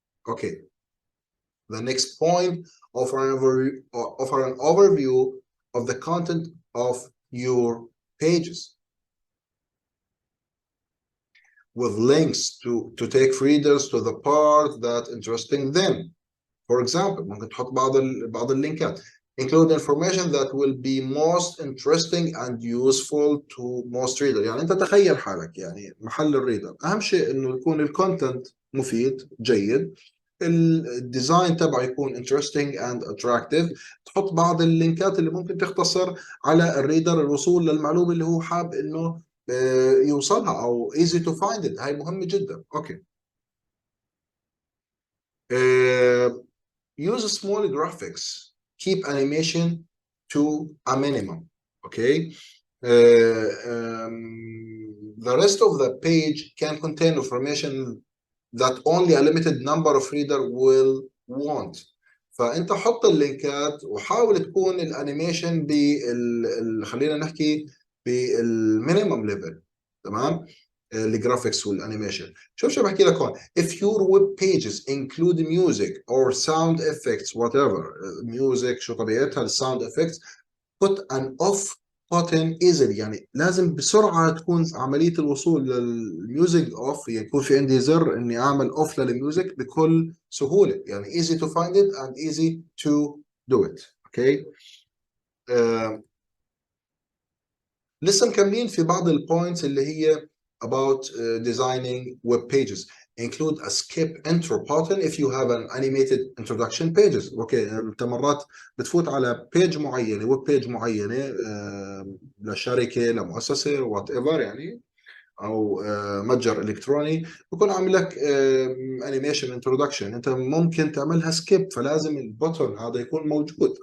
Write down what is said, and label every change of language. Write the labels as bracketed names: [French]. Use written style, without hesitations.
[English] Okay, the next point offer an overview of the content of your pages with links to take readers to the part that interesting them. For example, [Arabic] ممكن تحط بعض اللينكات. [English] include information that will be most interesting and useful to most reader. [Arabic] يعني انت تخيل حالك يعني محل الريدر، اهم شيء انه يكون الكونتنت مفيد جيد، الديزاين تبعه يكون [English] interesting and attractive، [Arabic] تحط بعض اللينكات اللي ممكن تختصر على الريدر الوصول للمعلومة اللي هو حاب انه يوصلها او [English] easy to find it. [Arabic] هاي مهمة جدا. اوكي. [English] Use small graphics, keep animation to a minimum. Okay. The rest of the page can contain information that only a limited number of reader will want. [Arabic] فانت حط اللينكات وحاول تكون الانيميشن خلينا نحكي بالمينيمم ليفل. تمام. الجرافيكس والانيميشن. شو بحكي لك هون. [English] If your web pages include music or sound effects whatever music [Arabic] شو طبيعتها [English] sound effects, put an off button easily. [Arabic] يعني لازم بسرعة تكون عملية الوصول للميوزك اوف، يعني يكون في عندي زر اني اعمل اوف للميوزك بكل سهولة. [English] يعني easy to find it and easy to do it. okay. [Arabic] لسه مكملين في بعض البوينتس اللي هي [English] about designing web pages. Include a skip intro button if you have an animated introduction pages. [Arabic] اوكي انت مرات بتفوت على بيج معينه، ويب بيج معينه لشركه لمؤسسه وات ايفر يعني، او متجر الكتروني، بكون عامل لك انيميشن انتروداكشن، انت ممكن تعملها سكيب، فلازم البوتن هذا يكون موجود.